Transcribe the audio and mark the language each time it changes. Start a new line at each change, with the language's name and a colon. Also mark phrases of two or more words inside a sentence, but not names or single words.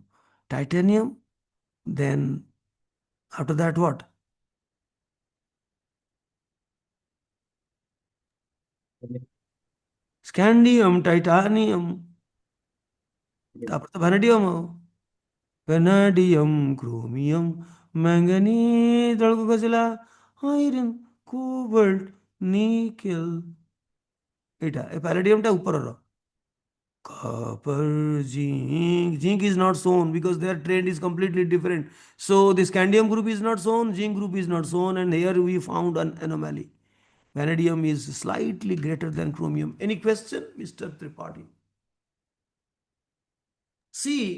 English: Titanium, then after that what? Scandium, titanium,
Bangla: তারপর তো
English: vanadium, vanadium, chromium, manganese,
Odia: ତଳକୁ ଖସିଲା
English: iron, cobalt, nickel,
Odia: ଏଇଟା ଏ palladiumଟା ଉପରର
English: copper, zinc is not shown because their trend is completely different. So the scandium group is not shown, zinc group is not shown, and here we found an anomaly. Vanadium is slightly greater than chromium. Any question, Mr. Tripathi? See